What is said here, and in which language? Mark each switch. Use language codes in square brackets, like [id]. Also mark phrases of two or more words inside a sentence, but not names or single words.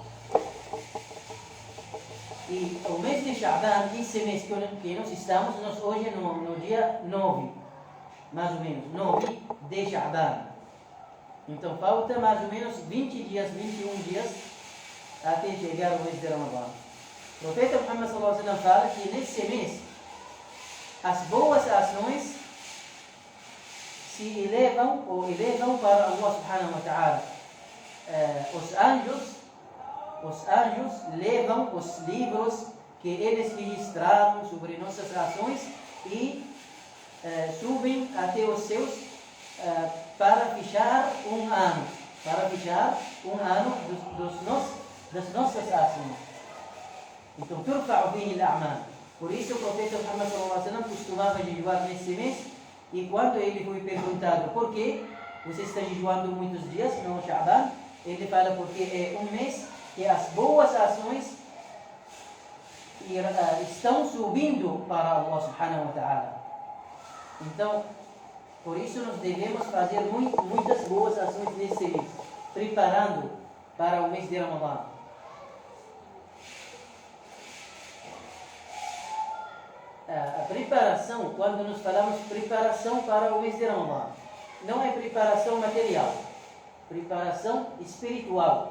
[pt] E o mês de Sha'ban, esse mês que nós estamos, nós hoje no dia 9, mais ou menos, 9 de Sha'ban. Então falta mais ou menos 20 dias, 21 dias até chegar o mês de Ramadan. O profeta Muhammad [ar] صلى الله عليه وسلم [pt] fala que nesse mês as boas ações se elevam para [ar] الله سبحانه وتعالى. [pt] Os anjos levam os livros que eles registraram sobre nossas ações e subem até os céus para fechar um ano. Das nossas ações. Então, [ar] ترفع فيه الأعمال. [pt] Por isso o profeta Muhammad [ar] صلى الله عليه وسلم [pt] costumava jejuar nesse mês, e quando ele foi perguntado por que você está jejuando muitos dias no Sha'ban, ele fala porque é um mês que as boas ações estão subindo para [ar] الله سبحانه وتعالى. [pt] Então, por isso nós devemos fazer muitas boas ações nesse mês, preparando para o mês de Ramadan. A preparação, quando nós falamos preparação para o mês de Ramadan, não é preparação material, preparação espiritual.